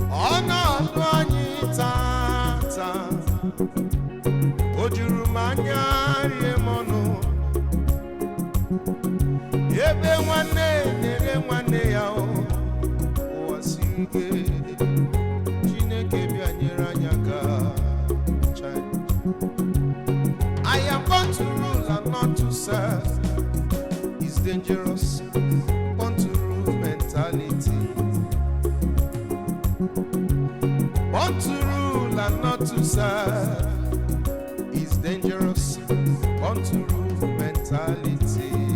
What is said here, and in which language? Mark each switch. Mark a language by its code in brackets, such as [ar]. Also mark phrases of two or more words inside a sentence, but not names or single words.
[ig] Ọnọdụ anyị tata, o juru m anya rie m ọnụ. Ebe nwanne na-ere nwanne ya, o, ụwa siri ike. Chineke bịa nyere anyị aka. Chai. [en] I am born to rule and not to serve. It's dangerous. Born to rule mentality. Born to rule and not to serve. It's dangerous. Born to rule mentality.